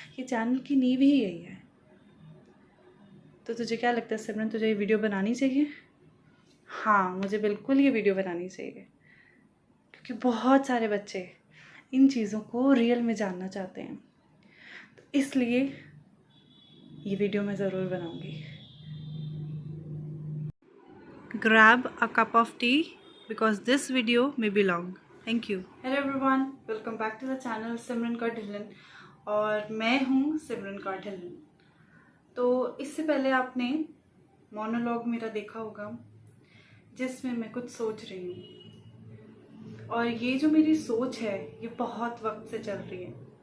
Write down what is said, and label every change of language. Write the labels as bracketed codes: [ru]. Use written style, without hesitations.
[hi] ये चैनल की नींव ही यही है। तो तुझे क्या लगता है सिमरन, तुझे ये वीडियो बनानी चाहिए? हाँ, मुझे बिल्कुल ये वीडियो बनानी चाहिए क्योंकि बहुत सारे बच्चे इन चीज़ों को रियल में जानना चाहते हैं, तो इसलिए ये वीडियो मैं ज़रूर बनाऊँगी। [en] Grab a cup of tea because this video may be long. Thank you. Hello everyone, welcome back to the channel Simran Kaur Dhillon, [hi] और मैं हूँ [en] Simran Kaur Dhillon. [hi] तो इससे पहले आपने मोनोलॉग मेरा देखा होगा जिसमें मैं कुछ सोच रही हूँ, और ये जो मेरी सोच है ये बहुत वक्त से चल रही है